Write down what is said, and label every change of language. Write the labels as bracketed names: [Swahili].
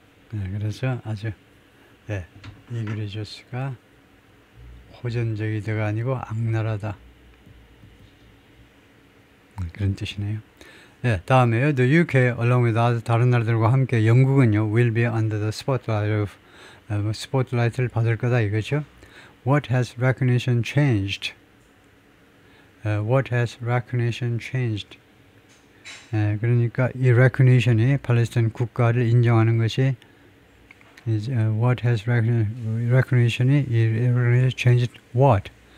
[Korean] 그래서 아주 egregious가 호전적이다가 아니고 악랄하다 그런 뜻이네요. 다음에요. [English] The UK along with [Korean] 다른 나라들과 함께 영국은요 [English] will be under the spotlight of [Korean] 스포트라이트를 받을 거다 이거죠. [English] What has recognition changed? What has recognition changed? [Korean] 그러니까 이 recognition이 팔레스타인 국가를 인정하는 것이 what has recognition이 changed what?